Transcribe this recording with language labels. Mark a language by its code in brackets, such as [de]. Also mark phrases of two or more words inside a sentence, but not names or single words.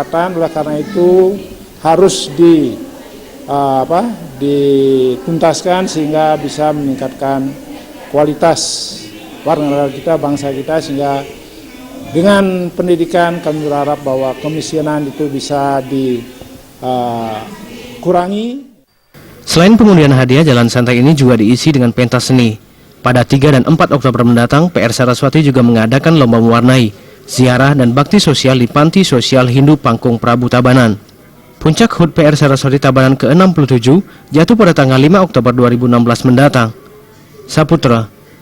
[id] Oleh karena itu harus dituntaskan sehingga bisa meningkatkan kualitas warga negara kita, bangsa kita, sehingga dengan pendidikan kami berharap bahwa kemiskinan itu bisa dikurangi. Selain pengundian hadiah, jalan santai ini juga diisi dengan pentas seni. Pada 3 dan 4 Oktober mendatang, PR Saraswati juga mengadakan lomba mewarnai, ziarah dan bakti sosial di Panti Sosial Hindu Pangkung Prabu Tabanan. Puncak HUT PR Saraswati Tabanan ke-67 jatuh pada tanggal 5 Oktober 2016 mendatang. Saputra.